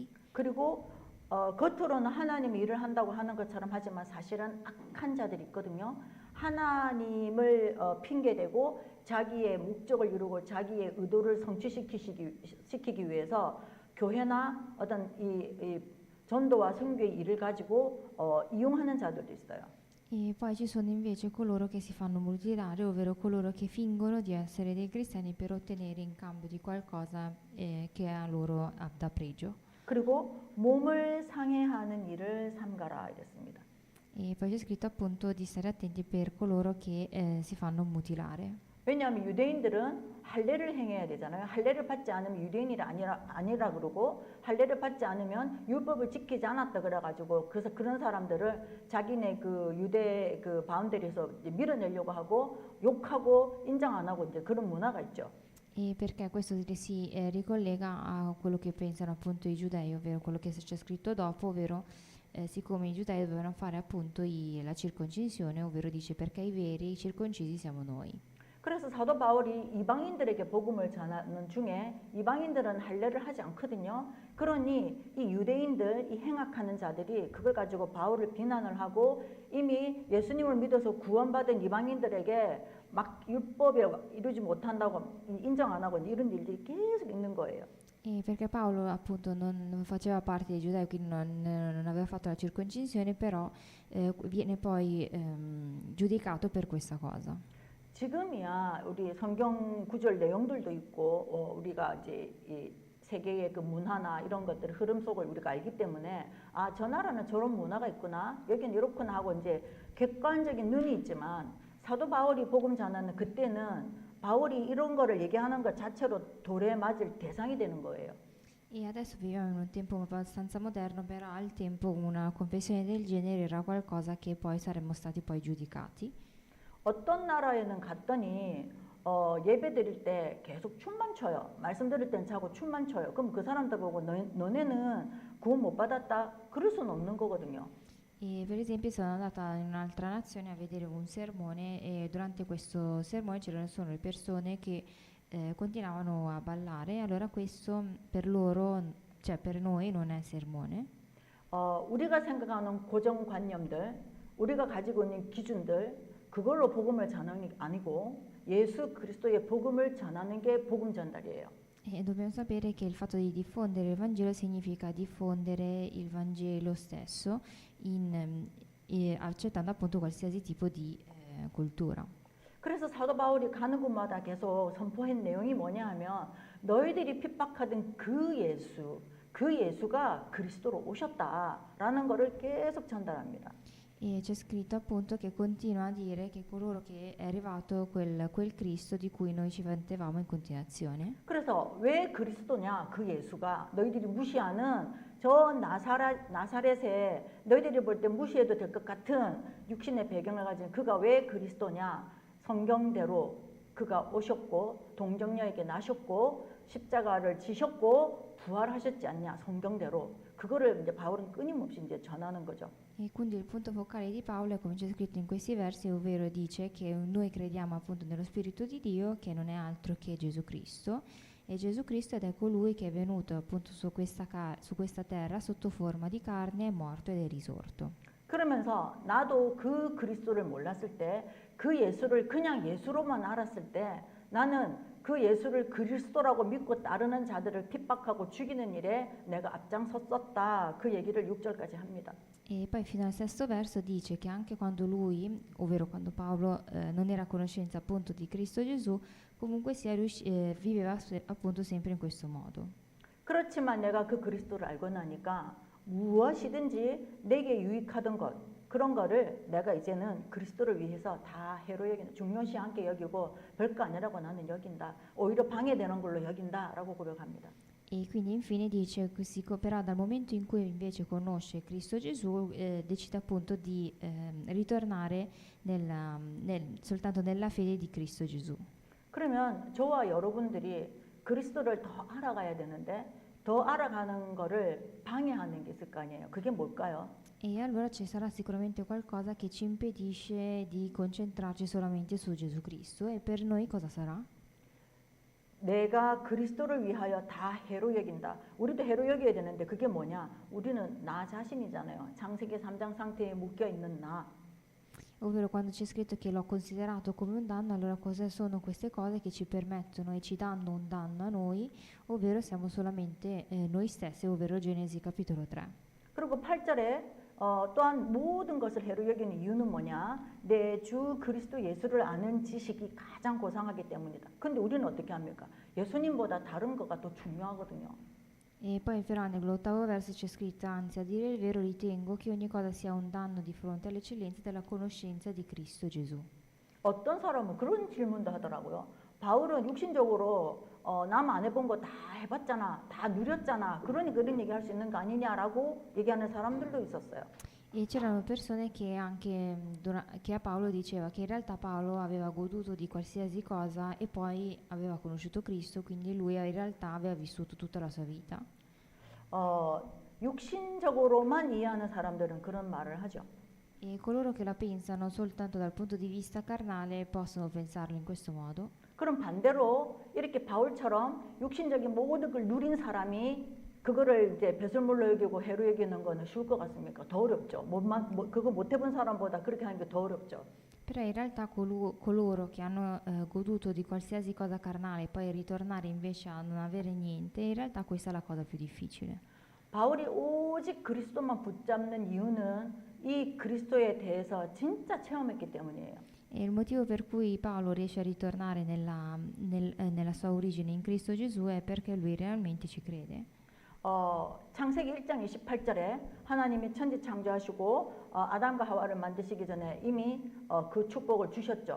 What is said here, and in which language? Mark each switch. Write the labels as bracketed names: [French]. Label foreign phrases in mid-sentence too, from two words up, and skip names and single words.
[Korean] 그리고 겉으로는 하나님이 일을 한다고 하는 것처럼 하지만 사실은 악한 자들이 있거든요. 하나님을 핑계대고 자기의 목적을 이루고 자기의 의도를 성취시키기 위해서 교회나 어떤 이 전도와 선교의 일을 가지고 이용하는 자들도 있어요. [Italian] E poi ci sono invece coloro che si fanno mutilare, ovvero coloro che fingono di essere dei cristiani per ottenere in cambio di qualcosa che a loro dà pregio. [Korean] 그리고 몸을 상해하는 일을 삼가라 이랬습니다. [Italian] E poi c'è scritto appunto di stare attenti per coloro che si fanno mutilare. [Korean] 왜냐하면 유대인들은 할례를 행해야 되잖아요. 할례를 받지 않으면 유대인이 아니라 그러고 할례를 받지 않으면 율법을 지키지 않았다 그래가지고 그래서 그런 사람들을 자기네 그 유대 그 바운더리에서 밀어내려고 하고 욕하고 인정 안 하고 이제 그런 문화가 있죠. [Italian] E perché questo si ricollega a quello che pensano appunto i giudei, ovvero quello che c'è scritto dopo, ovvero siccome i giudei dovevano fare appunto la circoncisione, ovvero dice perché i veri circoncisi siamo noi. [Korean] 그래서 사도 바울이 이방인들에게 복음을 전하는 중에 이방인들은 할례를 하지 않거든요. 그러니 이 유대인들, 이 행악하는 자들이 그걸 가지고 바울을 비난을 하고 이미 예수님을 믿어서 구원받은 이방인들에게 막 율법에 이루지 못한다고 인정 안 하고 이런 일들이 계속 있는 거예요. [Italian] E perché Paolo appunto non faceva parte dei giudei, quindi non aveva fatto la circoncisione, però viene poi giudicato per questa cosa. [Korean] 지금이야 우리 성경 구절 내용들도 있고 우리가 이제 이 세계의 그 문화나 이런 것들 흐름 속을 우리가 알기 때문에 아, 저 나라는 저런 문화가 있구나 여긴 이렇구나 하고 이제 객관적인 눈이 있지만 사도 바울이 복음 전하는 그때는 바울이 이런 거를 얘기하는 것 자체로 돌에 맞을 대상이 되는 거예요. [Italian] E adesso viviamo in un tempo abbastanza moderno, però al tempo una confessione del genere era qualcosa che poi saremmo stati poi giudicati. [Korean] 어떤 나라에는 갔더니 예배 드릴 때 계속 춤만 춰요. 말씀 들을 땐 자고 춤만 춰요. 그럼 그 사람들 보고 너네는 구원 못 받았다? 그럴 수는 없는 거거든요. [Italian] E per esempio sono andata in un'altra nazione a vedere un sermone e durante questo sermone c'erano solo le persone che continuavano a ballare, allora questo per loro, cioè per noi non è sermone. [Korean] 우리가 생각하는 고정관념들, 우리가 가지고 있는 기준들 그걸로 복음을 전하는 게 아니고 예수 그리스도의 복음을 전하는 게 복음 전달이에요. [Italian] E dobbiamo sapere che il fatto di diffondere il Vangelo significa diffondere il Vangelo stesso accettando appunto qualsiasi tipo di cultura. [Korean] 그래서 사도 바울이 가는 곳마다 계속 선포한 내용이 뭐냐 하면 너희들이 핍박하던 그 예수가 그리스도로 오셨다라는 것을 계속 전달합니다. [Italian] E c'è scritto appunto che continua a dire che coloro che è arrivato quel Cristo di cui noi ci vantavamo in continuazione. [Korean] 그래서 왜 그리스도냐 그 예수가 너희들이 무시하는 저 나사렛에 너희들이 볼 때 무시해도 될 것 같은 육신의 배경을 가진 그가 왜 그리스도냐 성경대로 그가 오셨고 동정녀에게 나셨고 십자가를 지셨고 부활하셨지 않냐 성경대로 그거를 이제 바울은 끊임없이 이제 전하는 거죠. [Italian] E quindi il punto focale di Paolo è come c'è scritto in questi versi, ovvero dice che noi crediamo appunto nello Spirito di Dio che non è altro che Gesù Cristo e Gesù Cristo ed è colui che è venuto appunto su questa terra sotto forma di carne, è morto ed è risorto. [Korean] 그러면서 나도 그 그리스도를 몰랐을 때 그 예수를 그냥 예수로만 알았을 때 나는 그 예수를 그리스도라고 믿고 따르는 자들을 핍박하고 죽이는 일에 내가 앞장섰었다. 그 얘기를 6절까지 합니다. [Italian] E poi fino al sesto verso dice che anche quando lui, ovvero quando Paolo non era a conoscenza appunto di Cristo Gesù, comunque sia viveva appunto sempre in questo modo. [Korean] 그렇지만 내가 그 그리스도를 알고 나니까 무엇이든지 내게 유익하던 것 그런 거를 내가 이제는 그리스도를 위해서 다 해로 여긴다. 중요시 않게 여기고 별거 아니라고 나는 여긴다. 오히려 방해되는 걸로 여긴다라고 고백합니다. [Italian] E quindi infine dice così, però dal momento in cui invece conosce Cristo Gesù decide appunto di ritornare soltanto nella fede di Cristo Gesù. [Korean] 그러면 저와 여러분들이 그리스도를 더 알아가야 되는데 더 알아가는 거를 방해하는 게 있을 거 아니에요. 그게 뭘까요? [Italian] E allora ci sarà sicuramente qualcosa che ci impedisce di concentrarci solamente su Gesù Cristo e per noi cosa sarà? [Korean] 내가 그리스도를 위하여 다 해로 여긴다. 우리도 해로 여겨야 되는데 그게 뭐냐? 우리는 나 자신이잖아요. 창세기 3장 상태에 묶여 있는 나. [Italian] Ovvero quando c'è scritto che l'ho considerato come un danno, allora cosa sono queste cose che ci permettono e ci danno un danno a noi, ovvero siamo solamente noi stessi, ovvero Genesi capitolo 3. [Korean] 그리고 8절에 또한 모든 것을 해로 여기는 이유는 뭐냐? 내 주 그리스도 예수를 아는 지식이 가장 고상하기 때문이다. 근데 우리는 어떻게 합니까? 예수님보다 다른 거가 더 중요하거든요. [Italian] E poi però nell'8º verso c'è scritto, anzi a dire il vero ritengo che ogni cosa sia un danno di fronte all'eccellenza della conoscenza di Cristo Gesù. [Korean] 어떤 사람은 그런 질문도 하더라고요. 바울은 육신적으로 남 안 해본 거 다 해봤잖아, 다 누렸잖아. 그러니 그런 얘기 할 수 있는 거 아니냐라고 얘기하는 사람들도 있었어요. [Italian] E c'erano persone che anche che a Paolo diceva che in realtà Paolo aveva goduto di qualsiasi cosa e poi aveva conosciuto Cristo, quindi lui in realtà aveva vissuto tutta la sua vita. [Korean] 육신적으로만 이해하는 사람들은 그런 말을 하죠. [Italian] E coloro che la pensano soltanto dal punto di vista carnale possono pensarlo in questo modo. [Korean] 그럼 반대로 이렇게 바울처럼 육신적인 모든 걸 누린 사람이 그거를 이제 배설물로 여기고 해로 여기는 거는 쉬울 것 같습니까? 더 어렵죠. 그거 못 해본 사람보다 그렇게 하는 게 더 어렵죠. [Italian] Però in realtà coloro che hanno goduto di qualsiasi cosa carnale e poi ritornare invece a non avere niente, in realtà questa è la cosa più difficile. [Korean] 바울이 오직 그리스도만 붙잡는 이유는 이 그리스도에 대해서 진짜 체험했기 때문이에요. [Italian] E il motivo per cui Paolo riesce a ritornare nella sua origine in Cristo Gesù è perché lui realmente ci crede. [Korean] 창세기 1장 28절에 하나님이 천지 창조하시고 아담과 하와를 만드시기 전에 이미 그 축복을 주셨죠.